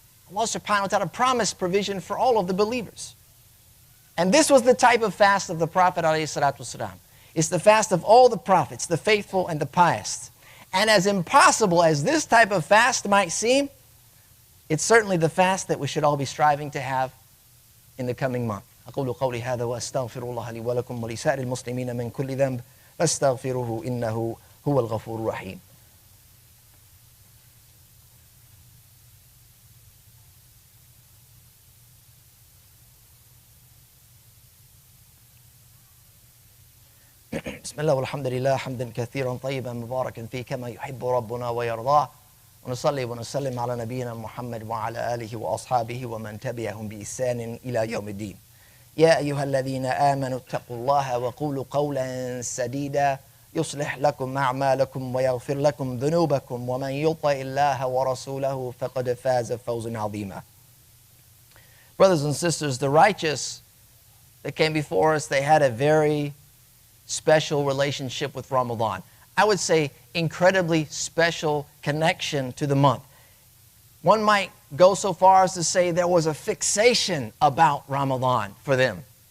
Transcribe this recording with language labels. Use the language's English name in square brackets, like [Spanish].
[English] Allah subhanahu wa ta'ala promised provision for all of the believers. And this was the type of fast of the Prophet ﷺ. It's the fast of all the prophets, the faithful and the pious. And as impossible as this type of fast might seem, it's certainly the fast that we should all be striving to have in the coming month. [Arabic] أقول قولي هذا وأستغفر الله لي ولكم ولسائر المسلمين من كل ذنب فاستغفروه إنه هو الغفور الرحيم. بسم الله والحمد لله حمدا كثيرا طيبا مباركا فيه كما يحب ربنا ويرضاه ونصلي ونسلم على نبينا محمد وعلى آله وأصحابه ومن تبعهم بإحسان إلى يوم الدين. يا أيها الذين آمنوا اتقوا الله وقولوا قولا سديدا يصلح لكم أعمالكم ويغفر لكم ذنوبكم ومن يطع الله ورسوله فقد فاز فوزا عظيما. [English] Brothers and sisters, the righteous that came before us, they had a very special relationship with Ramadan. I would say incredibly special connection to the month. One might go so far as to say there was a fixation about Ramadan for them.